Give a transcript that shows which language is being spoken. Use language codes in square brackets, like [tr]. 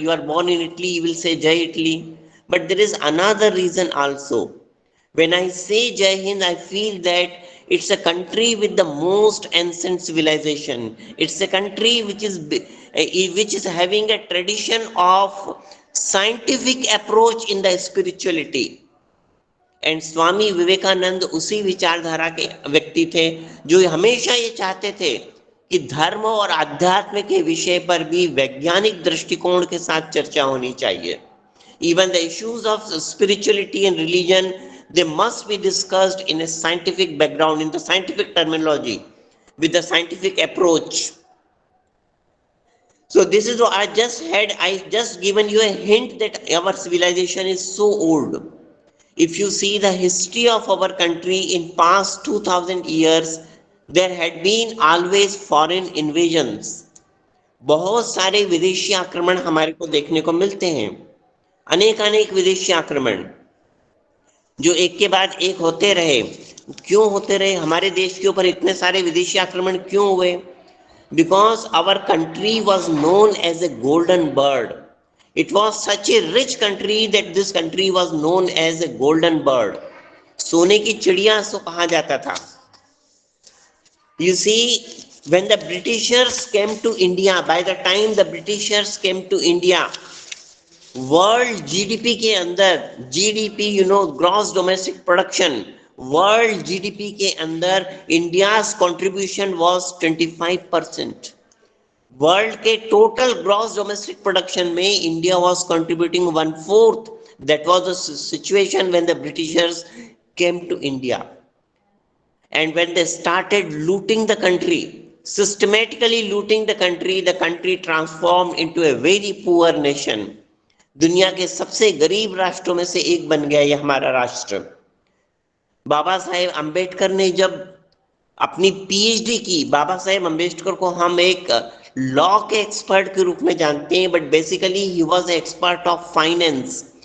[en] You are born in Italy, you will say Jai Italy. But there is another reason also. When I say Jai Hind, I feel that it's a country with the most ancient civilization. It's a country which is having a tradition of scientific approach in the spirituality. [hi] And Swami Vivekananda उसी विचारधारा के व्यक्ति थे जो हमेशा ये चाहते थे कि धर्म और आध्यात्म के विषय पर भी वैज्ञानिक दृष्टिकोण के साथ चर्चा होनी चाहिए. [en] Even the issues of spirituality and religion, they must be discussed in a scientific background, in the scientific terminology, with the scientific approach. So this is what I just given you a hint that our civilization is so old. If you see the history of our country in past 2000 years, there had been always foreign invasions. [hi] बहुत सारे विदेशी आक्रमण हमारे को देखने को मिलते हैं. अनेक विदेशी आक्रमण जो एक के बाद एक होते रहे. क्यों होते रहे? हमारे देश के ऊपर इतने सारे विदेशी आक्रमण क्यों हुए? [en] Because our country was known as a golden bird. It was such a rich country that this country was known as a golden bird. [hi] सोने की चिड़िया इसको कहा जाता था. [en] You see, when the Britishers came to India, by the time the Britishers came to India, world GDP के अंदर, GDP you know gross domestic production, world GDP के अंदर India's contribution was 25%। World के total gross domestic production में India was contributing 1/4। That was the situation when the Britishers came to India and when they started looting the country, systematically looting the country transformed into a very poor nation। [hi] दुनिया के सबसे गरीब राष्ट्रों में से एक बन गया ये हमारा राष्ट्र। बाबा साहेब अंबेडकर ने जब अपनी पीएचडी की, बाबा साहेब अंबेडकर को हम एक लॉ के एक्सपर्ट के रूप में जानते हैं, [en] But basically he was a expert of finance.